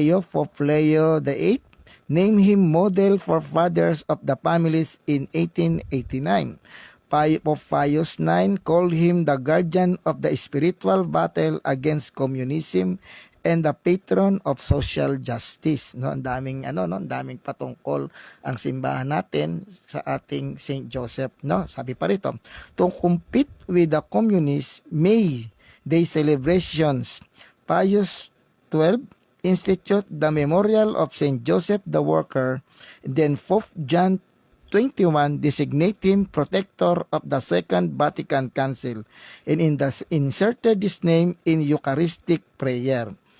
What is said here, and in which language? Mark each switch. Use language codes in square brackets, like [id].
[en] Pope Leo VIII named him model for fathers of the families in 1889. Pope Pius IX called him the guardian of the spiritual battle against communism and the patron of social justice. [tl] No, ang daming ang daming patungkol ang simbahan natin sa ating Saint Joseph, no? Sabi pa rito, [en] to compete with the communists, May Day celebrations, Pius XII institute the memorial of Saint Joseph the Worker, then Pope John 21 designate him protector of the Second Vatican Council, and inserted this name in Eucharistic prayer.